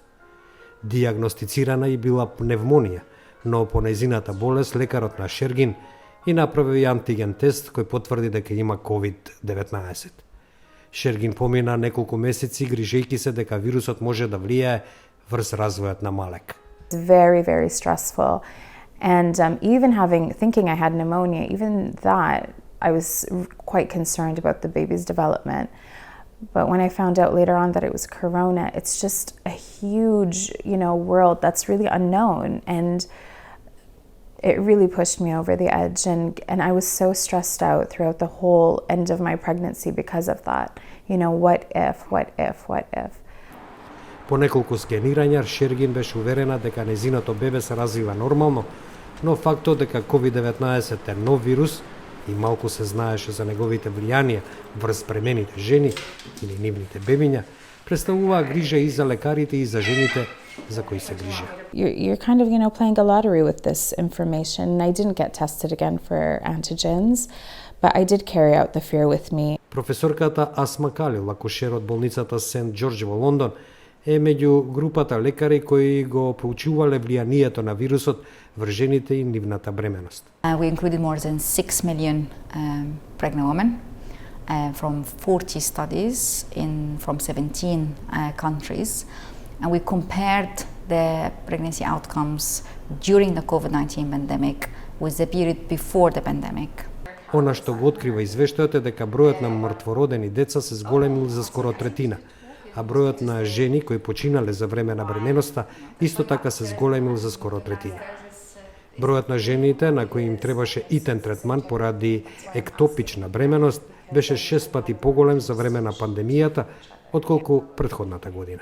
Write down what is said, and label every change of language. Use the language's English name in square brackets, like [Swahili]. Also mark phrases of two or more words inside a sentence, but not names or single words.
[Macedonian] Дијагностицирана и била пневмонија, но по нејзината болест лекарот на Шергин и направи антиген тест кој потврди дека има COVID-19. Шергин помина неколку месеци грижејќи се дека вирусот може да влијае врз развојот на Малек. [English] It's very, very stressful. And thinking I had pneumonia, even that, I was quite concerned about the baby's development. But when I found out later on that it was corona, it's just a huge, world that's really unknown. And it really pushed me over the edge. And I was so stressed out throughout the whole end of my pregnancy because of that. What if? [Macedonian] По неколку скенирања, Шергин беше уверена дека нејзиното бебе се развива нормално, но фактот дека COVID-19 е нов вирус и малку се знаеше за неговите влијанија врз бремените жени или нивните бебиња, представуваа грижа и за лекарите и за жените за кои се грижеа. [English] You're kind of, playing a lottery with this information. I didn't get tested again for antigens, but I did carry out the fear with me. [Macedonian] Професорката Асма Калил, акушер од болницата Сент Џорџ во Лондон, е меѓу групата лекари кои го проучувале влијанието на вирусот врз жените и нивната бременост. [English] We included more than 6 million pregnant women from 40 studies from 17 countries, and we compared the pregnancy outcomes during the COVID-19 pandemic with the period before the pandemic. [Macedonian] Она што го открива извештајот е дека бројот на мртвородени деца се зголемил за скоро третина, а бројот на жени кои починале за време на бременоста исто така се зголемил за скоро третина. Бројот на жените на кои им требаше итен третман поради ектопична бременост беше 6 пати поголем за време на пандемијата отколку претходната година.